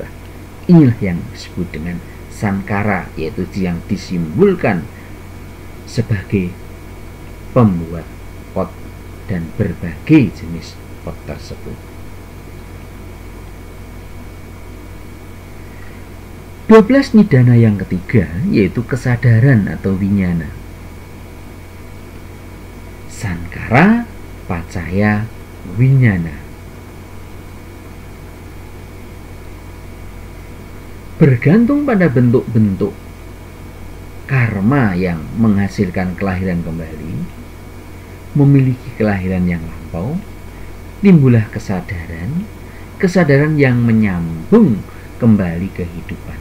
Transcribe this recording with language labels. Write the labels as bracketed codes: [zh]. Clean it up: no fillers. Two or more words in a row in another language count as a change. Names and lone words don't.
[id] Inilah yang disebut dengan sankara, yaitu yang disimbolkan sebagai pembuat pot dan berbagai jenis pot tersebut. 12 nidana yang ketiga yaitu kesadaran atau winyana. [pi] Sankara, pacaya, winyana. [id] Bergantung pada bentuk-bentuk karma yang menghasilkan kelahiran kembali, memiliki kelahiran yang lampau, timbullah kesadaran yang menyambung kembali kehidupan.